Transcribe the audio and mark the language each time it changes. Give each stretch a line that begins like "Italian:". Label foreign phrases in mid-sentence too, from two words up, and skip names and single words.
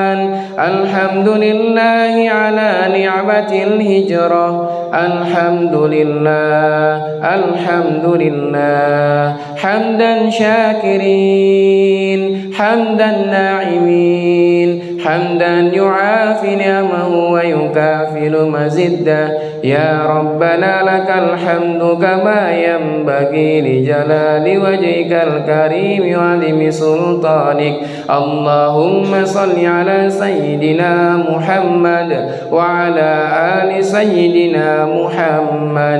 Arabic: الحمد لله على نعمة الهجرة. الحمد لله، الحمد لله، حمدا شاكرين، حمدا ناعمين، حمدا يوافي نعمه ويكافئ مزيده. يا ربنا لك الحمد كما ينبغي لجلال وجهك الكريم وعظيم سلطانك. اللهم صل على سيدنا محمد وعلى آل سيدنا محمد.